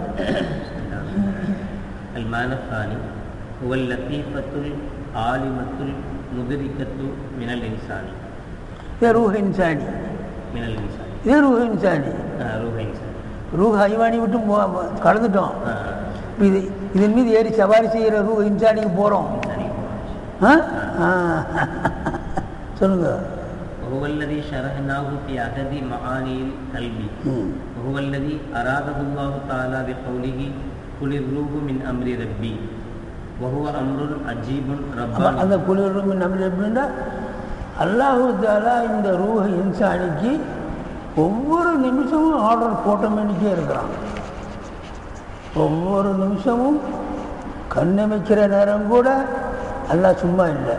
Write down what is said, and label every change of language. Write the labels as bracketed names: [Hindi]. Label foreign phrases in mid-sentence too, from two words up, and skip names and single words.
[Arabic] المعنى الثاني هو اللطيفة العالمة المدركة من الإنسان. روح إنساني. من الإنسان. இது روح إنساني. روح إنساني. روح حيواني [Tamil] விட்டு கடந்துட்டோம். இது இதன் மீது ஏறி சவாரி செய்கிற [Arabic] روح إنساني [Tamil] போகிறோம். சொல்லுங்க. [Arabic] وهو الذي شرحناه في عدد معاني القلب وهو الذي أراده الله تعالى بقوله قل الروح من أمر ربي وهو أمر عجيب رباني. [Tamil] அந்த [Arabic] قل روح من أمر ربي الله تعالى [Tamil] இந்த [Arabic] روح إنساني [Tamil] ஒவ்வொரு நிமிஷமும் ஆர்டர் போட்டோமேனிக்கே இருக்கிறான். ஒவ்வொரு நிமிஷமும் கண்ணமைக்கிற நேரம் கூட அல்லாஹ் சும்மா இல்லை.